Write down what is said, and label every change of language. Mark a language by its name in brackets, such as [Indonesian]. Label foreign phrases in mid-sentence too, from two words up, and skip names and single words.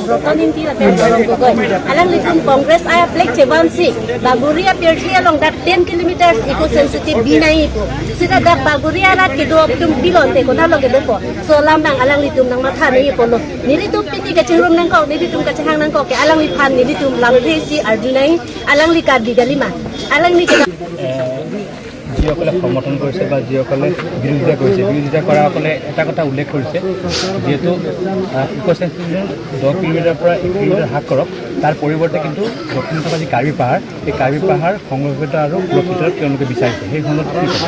[Karbi] Roton Inti Lapen Dorong Gogoi. Alang litum Congress I apply Chebansi. Baguria Pirti along [English] that 10 kilometers eco-sensitive [Karbi] binai itu. Sida dak Baguria rat kedo tum pilon te kona lo kedo po. So lambang alang litum nang matha ni polo. Nilitum piti ka chirum nang ko nilitum ka chahang nang ko ke alang lipan nilitum lamresi arjunai alang likar digalima. Alang ni [Assamese] যিসকলে সমৰ্থন কৰিছে বা যিসকলে বিৰোধিতা কৰিছে বিৰোধিতা কৰাসকলে এটা কথা উল্লেখ কৰিছে যিহেতু ইক'চেঞ্চুৰি 10 কিলোমিটাৰৰ পৰা 1 কিলোমিটাৰ হ্ৰাস কৰক তাৰ পৰিৱৰ্তে কিন্তু দক্ষিণ থকা যি কাৰ্বি পাহাৰ এই কাৰ্বি পাহাৰ সংৰক্ষিত আৰু সুৰক্ষিত তেওঁলোকে বিচাৰিছে সেই সন্দৰ্ভত